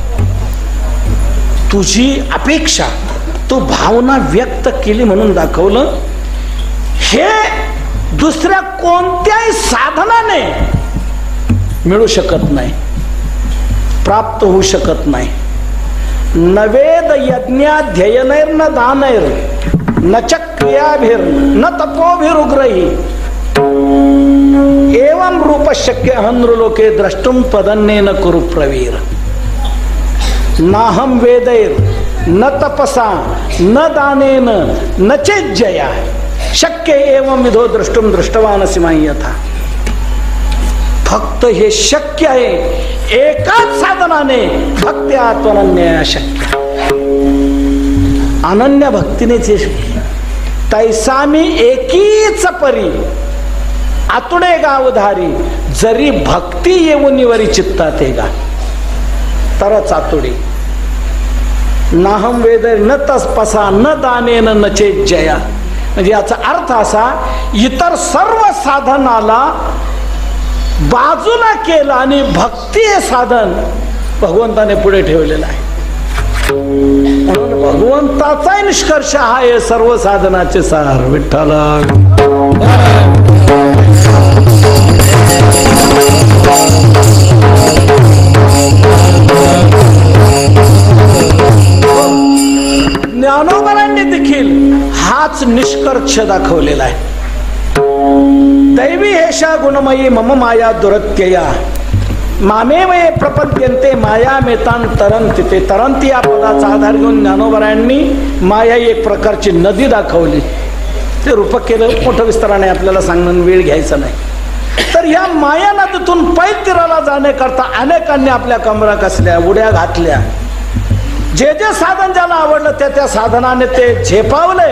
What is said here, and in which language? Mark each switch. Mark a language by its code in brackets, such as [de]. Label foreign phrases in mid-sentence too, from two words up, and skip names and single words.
[mr] तुझी अपेक्षा, तू भावना व्यक्त केली म्हणून दाखवलं. हे दुसऱ्या कोणत्याही साधनाने मिळू शकत नाही, प्राप्त होऊ शकत नाही. [sa] न वेद यज्ञाध्ययनैर न दानैर न च क्रियाभिर न तपोभिरुग्रही एवं रूप शक्य हनृलोके द्रष्टुम त्वदन्येन कुरु प्रवीर. नाहम वेदैर न तपसा न दानेन न चेज्जया शक्य एवं विधो द्रष्टुम दृष्टवानसि मयि यथा. [mr] फक्त हे शक्य आहे एकाच साधनाने, भक्ती आत्मनन्य शक्य. अनन्य भक्तीनेच हे शक्य. तैसामी एकीच परी आतुडे गावधारी, जरी भक्ती येऊनिवरी चित्तात गा तरच आतुडे. [sa] नाहम वेद न तपसा न दानेन न चेज्जया. [mr] म्हणजे याचा अर्थ असा, इतर सर्व साधनाला बाजूला केलं आणि भक्ती हे साधन भगवंताने पुढे ठेवलेलं आहे. म्हणून भगवंताचाही निष्कर्ष हा आहे सर्व साधनाचे सार. विठ्ठला ज्ञानोबरांनी देखील हाच निष्कर्ष दाखवलेला आहे. [sa] दैवी हेषा गुणमयी मम माया दुरत्यया मामेवये प्रपद्यन्ते माया मेतान तरंती. [mr] ते तरंती या पदाचा आधार घेऊन ज्ञानोबरांनी माया एक प्रकारची नदी दाखवली. ते रूपक केलं, मोठं विस्ताराने आपल्याला सांगणं वेळ घ्यायचा नाही. तर या माया नदीतून पै तीराला जाण्याकरता अनेकांनी आपल्या कमरा कसल्या, उड्या घातल्या. जे जे साधन ज्याला आवडलं त्या साधनाने ते झेपावले.